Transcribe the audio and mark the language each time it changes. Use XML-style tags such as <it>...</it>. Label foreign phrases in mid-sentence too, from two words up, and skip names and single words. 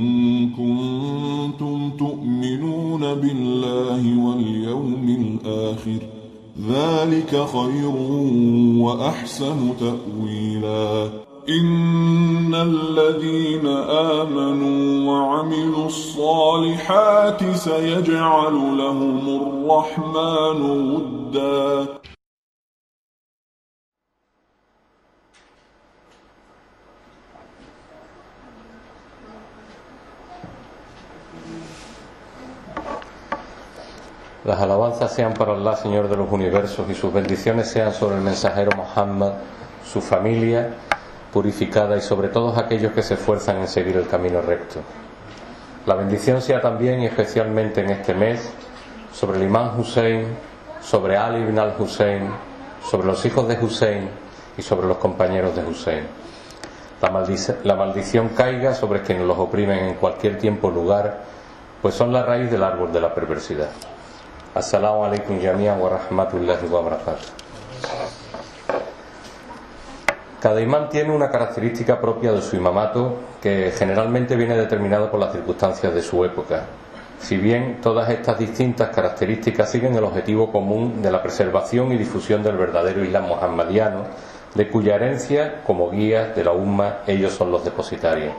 <ar>كنتم تؤمنون بالله واليوم الآخر ذلك خير وأحسن تأويلا إن الذين آمنوا وعملوا الصالحات سيجعل لهم الرحمن ودا.</ar> <es>Las alabanzas sean para Allah, Señor de los universos, y sus bendiciones sean sobre el mensajero Muhammad, su familia purificada y sobre todos aquellos que se esfuerzan en seguir el camino recto. La bendición sea también y especialmente en este mes sobre el imán Hussein, sobre Ali ibn al-Hussein, sobre los hijos de Hussein y sobre los compañeros de Hussein. La maldición caiga sobre quienes los oprimen en cualquier tiempo o lugar, pues son la raíz del árbol de la perversidad.</es> <ar>السلام عليكم جميعا ورحمة الله وبركاته.</ar> <es>Cada imán tiene una característica propia de su imamato que generalmente viene determinada por las circunstancias de su época. Si bien todas estas distintas características siguen el objetivo común de la preservación y difusión del verdadero Islam muhammadiano, de cuya herencia, como guías de la umma, ellos son los depositarios.</es>